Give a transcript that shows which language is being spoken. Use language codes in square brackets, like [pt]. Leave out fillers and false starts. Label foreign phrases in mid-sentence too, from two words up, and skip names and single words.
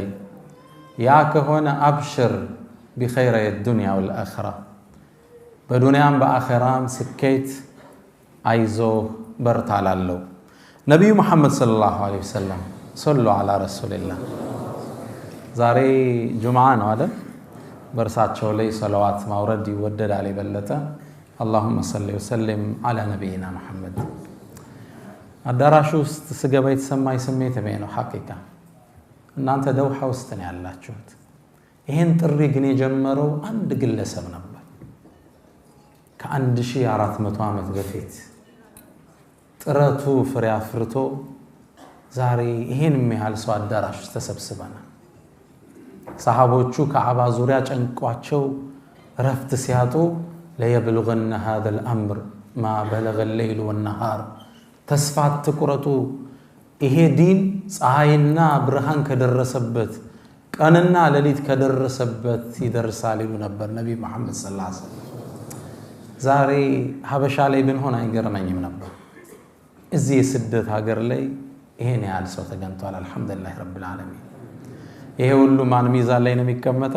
[am] ያ ከሆነ አብሽር [ar] بخير الدنيا والآخرة [am] በዱንያም በአኺራም ስኬት አይዞ በርታላለው። ነብዩ መሐመድ [ar] صلى الله عليه وسلم صلوا على رسول الله። [am] ዛሬ ጁምዓ ነው አይደል? በርሳቸው ላይ ሰለዋት ማውረድ ይወደዳል የበለጠ። [ar] اللهم صل وسلم على نبينا محمد። [am] አዳራሹ ውስጥ ስገባ የተሰማኝ ስሜት ነው ሐቂቃ። እናንተ ደውሃ ውስጥ ነው ያላችሁት። ይሄን ጥሪ ግን የጀመረው አንድ ግለሰብ ነበር ከ1400 ዓመት በፊት። ጥረቱ ፍሬ አፍርቶ ዛሬ ይሄን የሚያህል ሰው አዳራሽ ውስጥ ተሰብስበናል። ሰሃቦቹ ከዓባ ዙሪያ ጨንቋቸው ረፍት ሲያጡ ለየብልغن [ar] هذا الامر ما بلغ الليل والنهار [am] ተስፋት ትቁረጡ ይሄ ዲን ፀሐይና ብርሃን ከደረሰበት ቀንና ሌሊት ከደረሰበት ይደርሳል ይሉ ነበር ነብዩ መሐመድ [ar] صلى الله عليه وسلم። [am] ዛሬ ሀበሻ ላይ ብንሆን አይገርመኝም ነበር። እዚህ የስደት ሀገር ላይ ይሄን ያህል ሰው ተገኝቷል። [ar] الحمد لله رب العالمين። [am] ይሄ ሁሉ ማን ሚዛን ላይ ነው የሚቀመጠው?